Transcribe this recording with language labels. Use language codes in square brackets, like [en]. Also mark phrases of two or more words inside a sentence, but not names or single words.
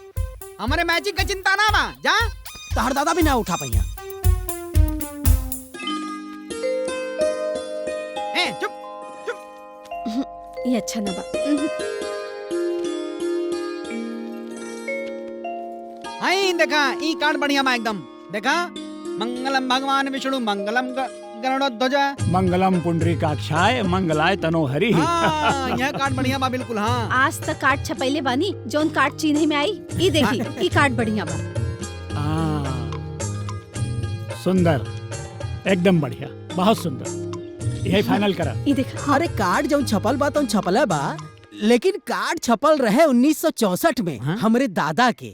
[bho] हमारे मैचिंग का चिंता ना बा, जा तहर दादा भी ना उठा पहिया। ए चुप, ये अच्छा ना बा। आई देखा ई कार्ड बढ़िया बा एकदम। देखा, [sa] मंगलम भगवान विष्णु मंगलम गरुड़ध्वज मंगलम पुंडरीकाक्षाय मंगलाय तनोहरि। [bho] हाँ, यह कार्ड बढ़िया बा बिल्कुल। हाँ, आज तक कार्ड छपैले बानी, जोन कार्ड चिन्ह में आई ई देखी, ई कार्ड बढ़िया बा। सुंदर, एकदम बढ़िया, बहुत सुंदर। यही फाइनल करा। ई देखा। अरे कार्ड जौन छपल बा तौन छपल बा, लेकिन कार्ड छपल रहे 1964 में हमरे दादा के।